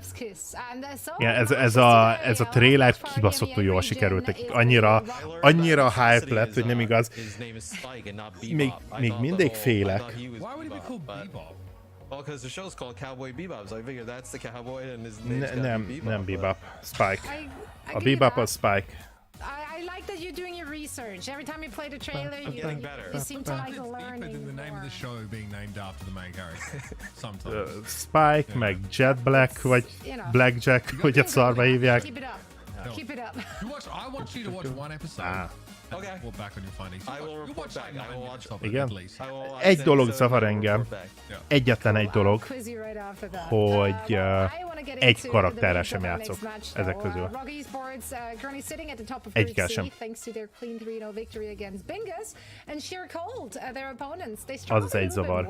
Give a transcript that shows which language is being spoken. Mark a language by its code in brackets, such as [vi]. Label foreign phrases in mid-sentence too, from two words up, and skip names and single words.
[hu] Igen, ez a trailer kibaszottul jól sikerült nekik. Annyira hype lett, hogy nem igaz. Még mindig félek. Nem Bebop. Spike. A Bebop az Spike. [en] I like that you're doing your research. Every time you play the trailer, you seem to like learning the name of the show being named after the main character. Sometimes. [hu] Spike, meg Jet Black, vagy Blackjack, hogy egy szarba hívják. [en] Keep it up. Keep it up. I want you to watch one episode. Okay. Report back on your findings. I will report back. I will watch. [hu] Igen? Egy dolog zavar engem. Egyetlen egy dolog, hogy egy karakterrel sem játszok ezek közül. Egykel sem. Az az egy zavar.